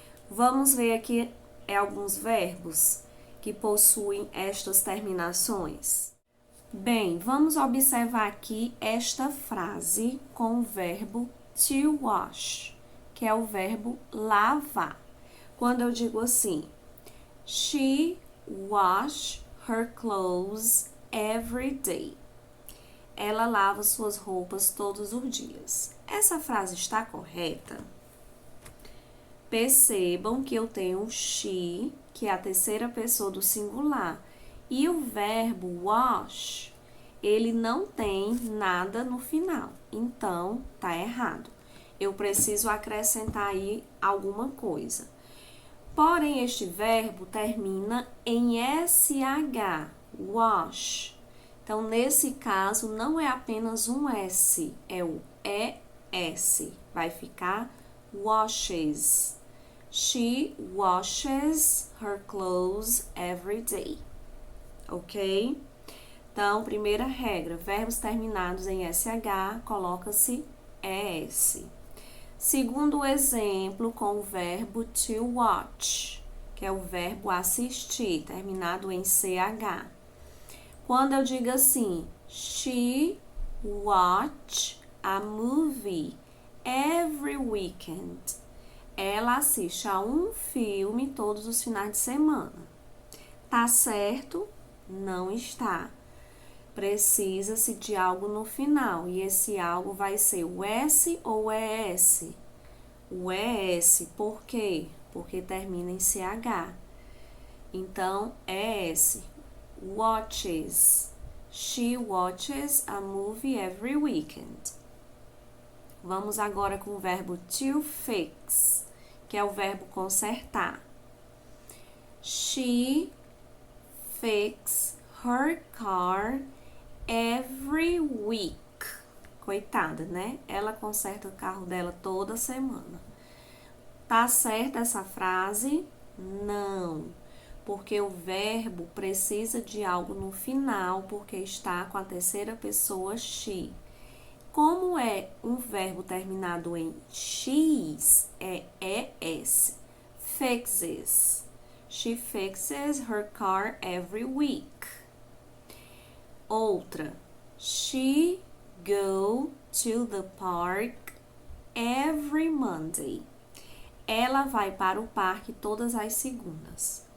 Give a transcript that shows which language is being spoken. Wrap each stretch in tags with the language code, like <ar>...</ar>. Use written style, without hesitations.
<pt>Vamos ver aqui alguns verbos que possuem estas terminações. Bem, vamos observar aqui esta frase com o verbo to wash, que é o verbo lavar. Quando eu digo assim,</pt> <en>she wash her clothes every day.</en> <pt>Ela lava suas roupas todos os dias. Essa frase está correta? Percebam que eu tenho she, que é a terceira pessoa do singular, e o verbo wash, ele não tem nada no final, então tá errado. Eu preciso acrescentar aí alguma coisa. Porém, este verbo termina em SH, wash. Então, nesse caso, não é apenas um S, é o ES. Vai ficar washes.</pt> <en>She washes her clothes every day. Ok?</en> <pt>Então, primeira regra, verbos terminados em SH, coloca-se ES. Segundo exemplo, com o verbo to watch, que é o verbo assistir, terminado em CH. Quando eu digo assim,</pt> <en>she watch a movie every weekend.</en> <pt>Ela assiste a um filme todos os finais de semana. Tá certo? Não está. precisa-se de algo no final. E esse algo vai ser o S ou o ES? O ES, por quê? Porque termina em CH. Então, ES. Watches.</pt> <en>She watches a movie every weekend.</en> <pt>Vamos agora com o verbo to fix, que é o verbo consertar.</pt> <en>She fix her car every week.</en> <pt>Coitada, né? Ela conserta o carro dela toda semana. Tá certa essa frase? Não, porque o verbo precisa de algo no final, porque está com a terceira pessoa she. Como é um verbo terminado em x, é ES.</pt> <en>Fixes. She fixes her car every week.</en> <pt>Outra.</pt> <en>She go to the park every Monday.</en> <pt>Ela vai para o parque todas as segundas.</pt>